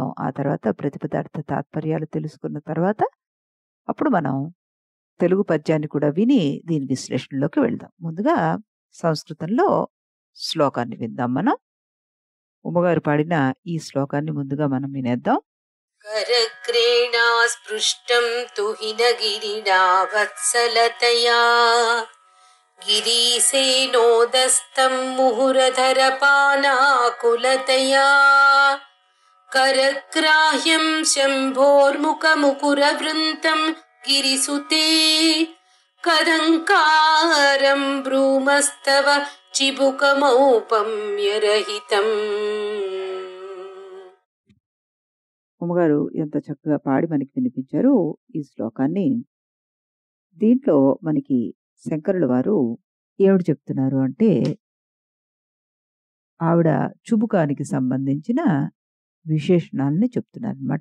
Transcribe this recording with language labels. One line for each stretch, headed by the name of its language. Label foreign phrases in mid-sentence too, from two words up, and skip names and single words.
Telugu: ఆ తర్వాత ప్రతిపదార్థ తాత్పర్యాలు తెలుసుకున్న తర్వాత, అప్పుడు మనం తెలుగు పద్యాన్ని కూడా విని దీని విశ్లేషణలోకి వెళ్దాం. ముందుగా సంస్కృతంలో శ్లోకాన్ని విందాం మనం. ఉమ్మగారు పాడిన ఈ శ్లోకాన్ని ముందుగా మనం వినేద్దాం.
Sanskrit: करग्रेणा स्पृष्टं तुहिनगिरिणा वत्सलतया गिरीसेनोदस्तं मुहुरधरपानाकुलतया करग्राह्यं शम्भोर्मुखमुकुरवृन्तं गिरिसुते कदङ्कारं ब्रूमस्तव चिबुकमौपम्यरहितम्।
Telugu: ఉమ్మగారు ఎంత చక్కగా పాడి మనకి వినిపించారు ఈ శ్లోకాన్ని. దీంట్లో మనకి శంకరుల వారు ఏమిటి చెప్తున్నారు అంటే, ఆవిడ చుబుకానికి సంబంధించిన విశేషణాలని చెప్తున్నారనమాట.